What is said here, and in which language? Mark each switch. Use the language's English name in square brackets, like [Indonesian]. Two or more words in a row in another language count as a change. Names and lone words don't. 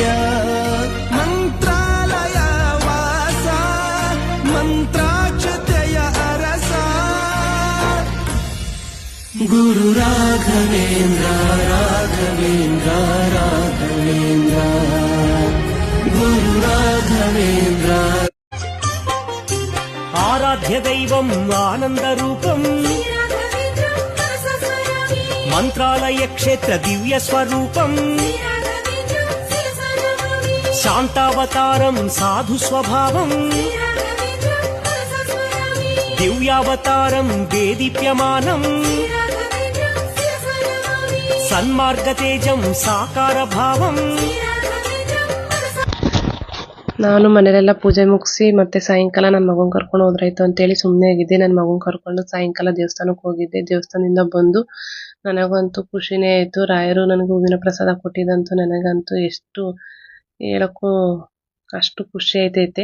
[Kannada] ಮಂತ್ರಾಲಯ ವಾಸ ಮಂತ್ರಾಕ್ಷತೆಯ ಅರಸ ಗುರು ರಾಘವೇಂದ್ರ ರಾಘವೇಂದ್ರ ರಾಘವೇಂದ್ರ ಗುರು ರಾಘವೇಂದ್ರ. [Telugu] ఆరాధ్య దైవం ఆనంద రూపం, మంత్రాలయ క్షేత్ర దివ్య స్వరూపం, శాంతావతారం సాధు స్వభావం, దివ్యావతారం దేదీప్యమానం, సన్మార్గ తేజం సాకార భావం. [Kannada] ನಾನು ಮನೆಯಲ್ಲೆಲ್ಲ ಪೂಜೆ ಮುಗಿಸಿ ಮತ್ತೆ ಸಾಯಂಕಾಲ ನನ್ನ ಮಗನ ಕರ್ಕೊಂಡು ಹೋದ್ರಾಯ್ತು ಅಂತೇಳಿ ಸುಮ್ಮನೆ ಆಗಿದ್ದೆ. ನನ್ನ ಮಗನ ಕರ್ಕೊಂಡು ಸಾಯಂಕಾಲ ದೇವಸ್ಥಾನಕ್ಕೆ ಹೋಗಿದ್ದೆ. ದೇವಸ್ಥಾನದಿಂದ ಬಂದು ನನಗಂತೂ ಖುಷಿನೇ ಆಯಿತು. ರಾಯರು ನನಗೆ ಹೂವಿನ ಪ್ರಸಾದ ಕೊಟ್ಟಿದ್ದಂತೂ ನನಗಂತೂ ಎಷ್ಟು ಹೇಳೋಕ್ಕೂ ಅಷ್ಟು ಖುಷಿ ಆಯ್ತೈತೆ.